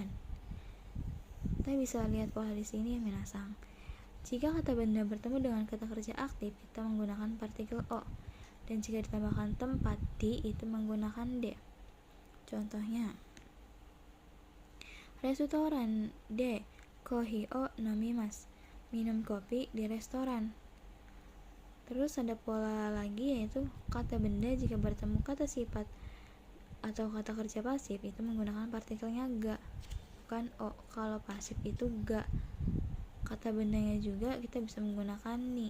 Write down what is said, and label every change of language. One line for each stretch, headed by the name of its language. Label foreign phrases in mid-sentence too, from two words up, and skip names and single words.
Indonesian: Kita bisa lihat pola di sini ya minasang. Jika kata benda bertemu dengan kata kerja aktif, kita menggunakan partikel o. Dan jika ditambahkan tempat di, itu menggunakan d.
Japanese: Contohnya, レストランでコーヒーを飲みます,
Indonesian: minum kopi di restoran. Terus ada pola lagi, yaitu kata benda jika bertemu kata sifat atau kata kerja pasif itu menggunakan partikelnya ga, bukan o. Kalau pasif itu ga. Kata bendanya juga kita bisa menggunakan ni.